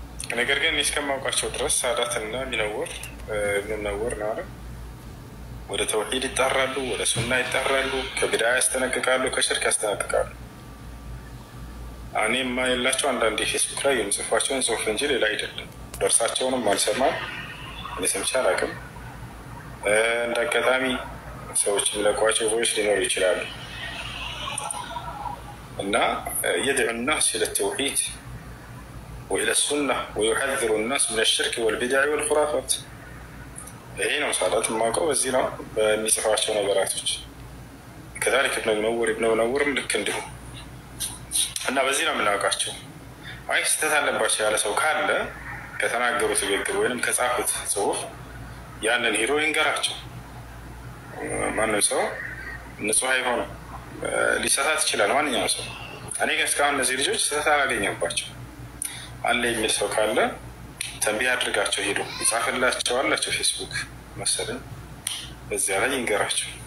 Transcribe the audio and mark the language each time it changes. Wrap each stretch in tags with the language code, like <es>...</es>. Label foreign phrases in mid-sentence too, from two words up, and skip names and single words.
<am>ነገር ግን እስከማውቃቸው ድረስ ሳዳትና ሚነወር ሚነወር ነው አይደል ወደ ተውሂድ ይጣራሉ ወደ ሱና ይጣራሉ ከቢድዓ ያስጠነቅቃሉ ከሽርክ ያስጠነቅቃሉ እኔ የማይላቸው አንዳንድ ፌስቡክ ላይ የሚጽፏቸውን ጽሁፍ እንጂ ሌላ አይደለም ደርሳቸውንም አልሰማም እኔ ሰምቼ አላውቅም እንደ አጋጣሚ ሰዎች የሚለቋቸው ቮይስ ሊኖሩ ይችላሉ እና</am> <ar>يدعو الناس إلى التوحيد وإلى السنة ويحذر الناس من الشرك والبدع والخرافات</ar> <am>ይሄ ነው ሳዳት ማቀው በዚህ ነው በሚጽፋቸው ነገራቶች</am> <ar>كذلك ابن منور</ar> <am>ልክ እንዲሁ እና በዚህ ነው የምናውቃቸው አይ ስተት አለባቸው ያለ ሰው ካለ ከተናገሩት ንግግር ወይንም ከጻፉት ጽሁፍ ያንን ሄሮ ይንገራቸው ማንም ሰው ንጹህ አይሆንም ሊሳሳት ይችላል ማንኛውም ሰው እኔ ግን እስካሁን እነዚህ ልጆች ስተት አላገኘባቸው አለ የሚል ሰው ካለ ተንቢህ አድርጋቸው ሄዶ ይጻፍላቸው አላቸው ፌስቡክ መሰለኝ በዚያ ላይ ይንገራቸው</am>